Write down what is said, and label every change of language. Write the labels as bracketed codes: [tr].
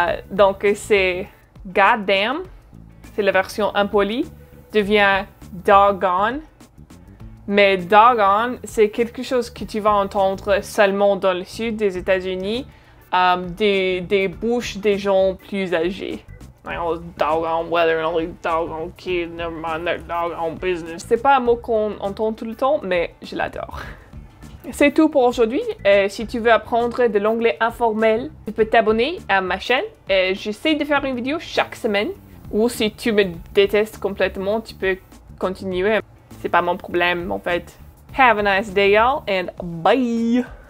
[fr] Donc c'est goddamn, c'est la version impolie, devient doggone. Mais doggone, c'est quelque chose que tu vas entendre seulement dans le sud des États-Unis, des bouches des gens plus âgés. [en] Doggone weather, doggone kid, never mind their doggone business. [fr] C'est pas un mot qu'on entend tout le temps, mais je l'adore. C'est tout pour aujourd'hui. Si tu veux apprendre de l'anglais informel, tu peux t'abonner à ma chaîne. J'essaie de faire une vidéo chaque semaine. Ou si tu me détestes complètement, tu peux continuer. C'est pas mon problème en fait. [en] Have a nice day y'all and bye!